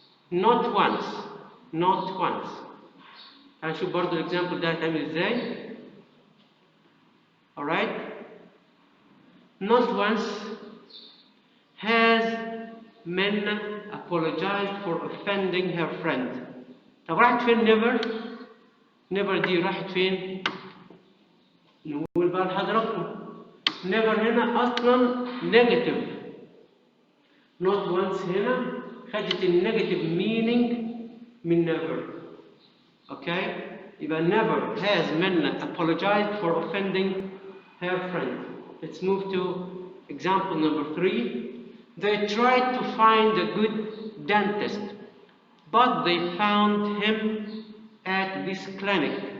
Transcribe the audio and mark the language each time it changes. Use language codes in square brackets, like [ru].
[en] Not once. Not once. [ar] هنشوف برضو الاكزامبل ده هيتعمل ازاي. [en] alright. Not once has Menna apologized for offending her friend. [ar] طب راحت فين never؟ never دي راحت فين؟ نقول بقى لحضراتكم never هنا أصلا negative. [en] not once [ar] هنا خدت النيجاتيف [en] meaning من never. Okay? يبقى never has Menna apologized for offending her friend. Let's move to example number 3. They tried to find a good dentist, but they found him at this clinic.